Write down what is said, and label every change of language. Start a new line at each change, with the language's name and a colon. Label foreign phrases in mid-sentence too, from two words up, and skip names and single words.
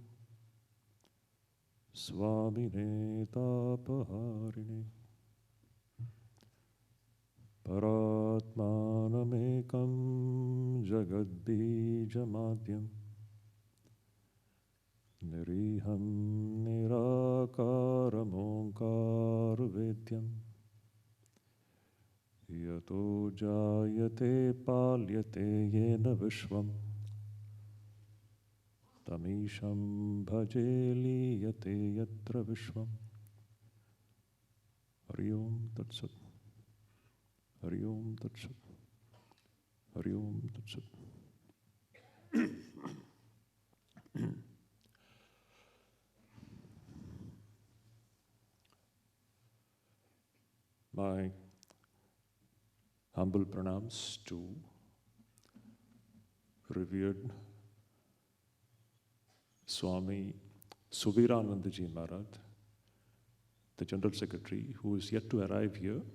Sanskrit: स्वामिने तापहारिणे परात्मानमेकं जगद्बीजमाद्यम निरीहं निराकारमोङ्कारवेद्यम यतो जायते पाल्यते येन विश्वं तमीशं भजे लीयते यत्र विश्वं। हरि ओम तत्सत्। हरि ओम तत्सत्। हरि ओम तत्सत्।
English: My humble pranams to revered Swami Suviranandaji Maharaj, the General Secretary, who is yet to arrive here.